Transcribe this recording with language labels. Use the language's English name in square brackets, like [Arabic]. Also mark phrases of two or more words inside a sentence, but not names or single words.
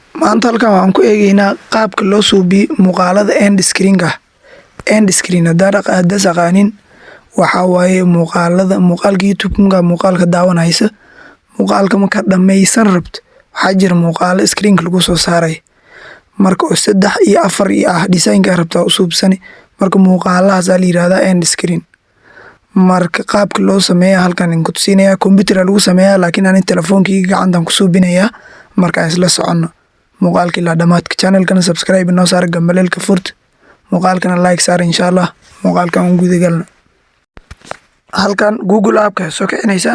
[Somali] Maanta halkan waxaan ku eegaynaa qaabka loo suubiyo muuqaalada [English] end screen- [Somali] ka. [English] End screen [Somali] haddaad aqaanin waxaa waaye muuqaalka YouTube-ka muuqaalka daawanaysa. Muuqaalka markaad dhammaysan rabto waxaa jira muuqaalo screen-ka lagu soo saaray. Marka oo 3 iyo 4 iyo design-ka rabtaa u suubsani. Marka muuqaalahaas la yiraahdaa [English] end screen. [Somali] Marka qaabka loo sameeyo halkan in ku tusinaya computer lagu sameeyaa laakiin aan telefoonkeyga gacantan ku suubinaya marka isla socono. Muuqaalka ilaa dhamaadka channel-kana subscribe noo saar gambaleelka furt. Muuqaalkana like saar inshallah. Muuqaalkan ugu guda galno. Halkan Google app-ka soo kicinaysa.